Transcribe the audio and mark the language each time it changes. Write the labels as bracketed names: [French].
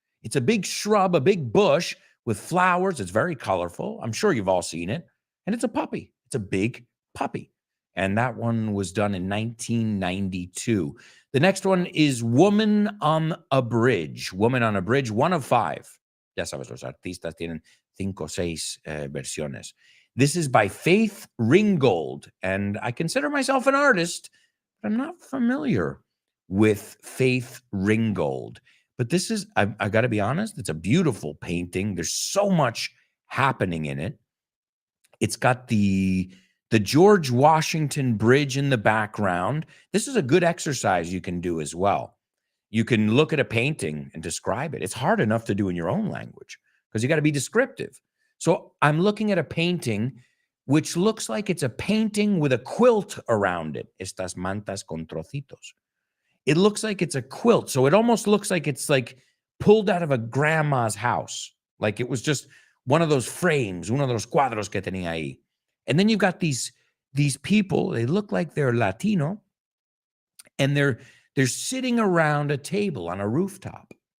[English] It's a big shrub, a big bush with flowers. It's very colorful. I'm sure you've all seen it. And it's a puppy. It's a big puppy. And that one was done in 1992. The next one is Woman on a Bridge. Woman on a Bridge, 1 of 5. [Spanish] Ya sabes, los artistas tienen 5 o 6 versiones. [English] This is by Faith Ringgold. And I consider myself an artist, but I'm not familiar with Faith Ringgold. But this is, I got to be honest, it's a beautiful painting. There's so much happening in it. It's got the George Washington Bridge in the background. This is a good exercise you can do as well. You can look at a painting and describe it. It's hard enough to do in your own language because you got to be descriptive. So I'm looking at a painting which looks like it's a painting with a quilt around it. [Spanish] Estas mantas con trocitos. [English] It looks like it's a quilt. So it almost looks like it's like pulled out of a grandma's house. Like it was just one of those frames, [Spanish] uno de los cuadros que tenía ahí. [English] And then you've got these people, they look like they're Latino, And they're sitting around a table on a rooftop.